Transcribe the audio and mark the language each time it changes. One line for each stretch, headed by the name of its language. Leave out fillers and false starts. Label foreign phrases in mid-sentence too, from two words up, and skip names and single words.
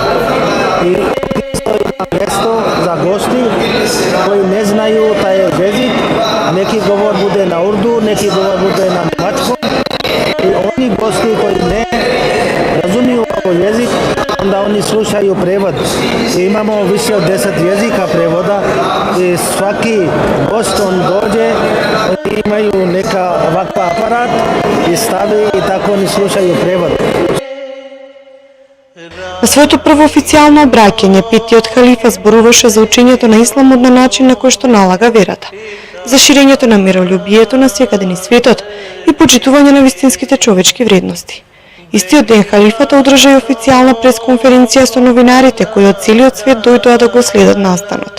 Bosnian: I isto ima mjesto za gosti koji ne znaju taj jezik, neki govor bude na urdu, neki govor bude na njemačkom i oni gosti koji ne razumiju ovaj jezik, onda oni slušaju prevod. I imamo više od 10 jezika prevoda i svaki gost on dođe, oni imaju neka ovakva aparat i stavi i tako oni slušaju prevod.
Macedonian: На своето прво официјално обраќање, петиот халифа зборуваше за учењето на исламот на начин на кој што налага верата, за ширењето на миролюбието на секаде низ светот и почитување на вистинските човечки вредности. Истиот ден халифата одржа и официјална пресконференција со новинарите кои од целиот свет дојдоа да го следат настанот.